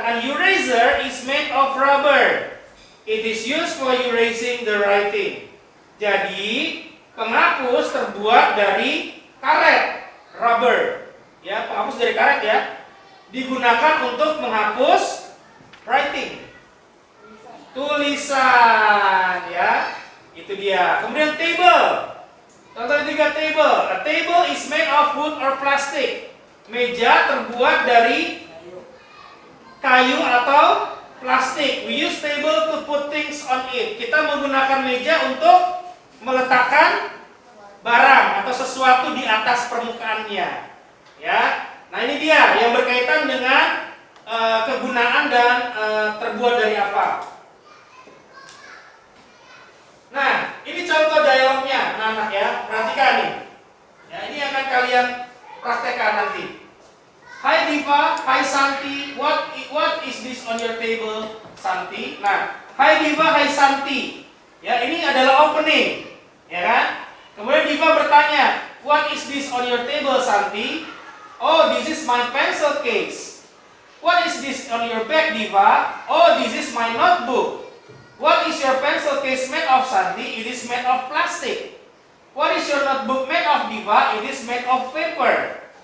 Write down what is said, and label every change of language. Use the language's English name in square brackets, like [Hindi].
[English] An eraser is made of rubber. It is used for erasing the writing. [Indonesian] Jadi, penghapus terbuat dari karet, rubber. Ya, penghapus dari karet ya. Digunakan untuk menghapus writing. Tulisan, ya. Itu dia. Kemudian table. Contoh ketiga, table. [English] A table is made of wood or plastic. [Indonesian] Meja terbuat dari kayu atau plastik. [English] We use table to put things on it. [Indonesian] Kita menggunakan meja untuk meletakkan barang atau sesuatu di atas permukaannya. Ya. Nah, ini dia yang berkaitan dengan kegunaan dan terbuat dari apa. Nah, ini contoh dialognya, anak-anak ya. Perhatikan nih. Ya, ini akan kalian praktekkan nanti. [English] Hai Diva, hai Santi, what is this on your table, Santi? [Indonesian] Nah, hai Diva, hai Santi. Ya, ini adalah opening, ya kan? Kemudian Diva bertanya, [English] what is this on your table, Santi? Oh, this is my pencil case. What is this on your bag, Diva? Oh, this is my notebook. What is your pencil case made of, Santi? It is made of plastic. What is your notebook made of, Diva? It is made of paper.